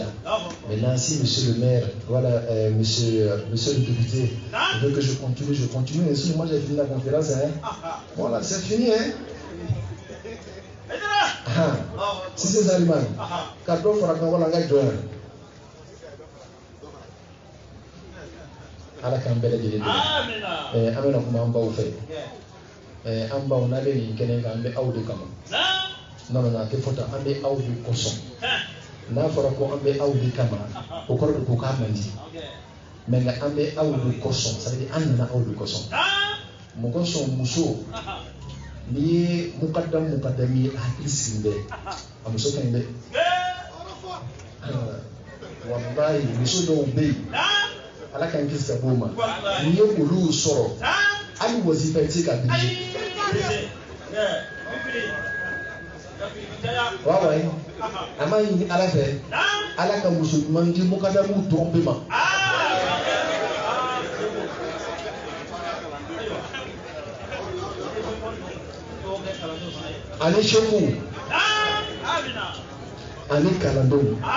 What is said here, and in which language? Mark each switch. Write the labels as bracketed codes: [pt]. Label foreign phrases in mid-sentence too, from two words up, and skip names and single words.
[fr] Maintenant si monsieur le maire, voilà, monsieur le député, veut que je continue. Et si moi j'ai fini la conférence, hein. Voilà, c'est fini, hein. Si c'est ça, carton fera la gagne. [bm] Ala kan bɛɛ lajɛlen dɛmɛ. An bɛna kuma an baw fɛ. An baw n'a bɛ nin kɛnɛ kan an bɛ aw de kama. Non, a tɛ fɔ tan, an bɛ aw de kosɔn. N'a fɔra ko an bɛ aw de kama, o kɔrɔ de ko k'a man di. Mais nka an bɛ aw de kosɔn, [fr] ça veut dire [bm] an nana aw de kosɔn. Mɔgɔ sɔn muso, n'i ye mukadam ye a hakili sigi bɛ, a muso ka ɲi dɛ. Walayi muso dɔw bɛ yen. Ala ka n kisi ka bɔ o ma. N'i ye olu sɔrɔ, hali wazifa i tɛ se ka dirige. Waaw waay, an b'a ɲini Ala fɛ, Ala ka muso ɲuman di mukadamu dɔrɔn bɛɛ ma. Ani seku, ani kalandenw.